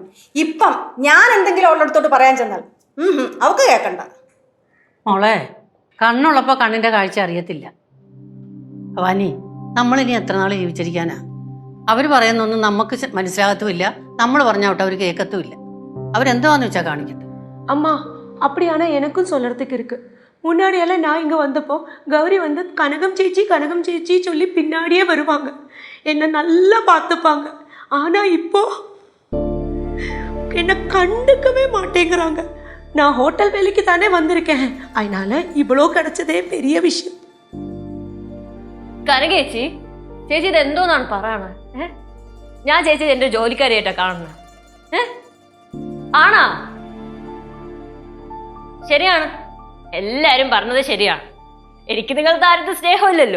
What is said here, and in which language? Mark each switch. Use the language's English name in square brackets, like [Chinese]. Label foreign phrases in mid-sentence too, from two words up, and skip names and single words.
[Malayalam] ഇപ്പം ഞാൻ എന്തെങ്കിലും അവളുടെ അടുത്തോട്ട് പറയാൻ ചെന്നാൽ അവക്ക് കേൾക്കണ്ട. മോളെ, കണ്ണുള്ളപ്പോൾ കണ്ണിൻ്റെ കാഴ്ച അറിയത്തില്ല. വാനി, നമ്മളിനി എത്ര നാൾ ജീവിച്ചിരിക്കാനാ? അവർ പറയുന്നൊന്നും നമുക്ക് മനസ്സിലാകത്തുമില്ല. നമ്മൾ പറഞ്ഞാവട്ടെ അവർ കേൾക്കത്തുമില്ല. അവരെന്തുവാന്ന് വെച്ചാൽ കാണിക്കട്ടെ. [Tamil] அம்மா அப்படியானா எனக்கும் சொல்றதுக்கு இருக்கு. முன்னாடியெல்லாம் நான் இங்கே வந்தப்போ கௌரி வந்து கனகம் சேச்சி சொல்லி பின்னாடியே வருவாங்க, என்னை நல்லா பார்த்துப்பாங்க. ஆனால் இப்போ என்னை கண்டுக்கவே மாட்டேங்கிறாங்க. நான் ஹோட்டல் வேலைக்கு தானே வந்திருக்கேன், அதனால இவ்வளோ கிடைச்சதே பெரிய விஷயம். [Malayalam] കനകേച്ചി, ചേച്ചി ഇത് എന്തോന്നാണ് പറയണേ? ഞാൻ ചേച്ചി എൻ്റെ ജോലിക്കാരിയായിട്ടാ കാണുന്നത്. ആണാ? ശരിയാണ്, എല്ലാരും പറഞ്ഞത് ശരിയാണ്. എനിക്ക് നിങ്ങളുടെ ആരുടെ സ്നേഹമില്ലല്ലോ.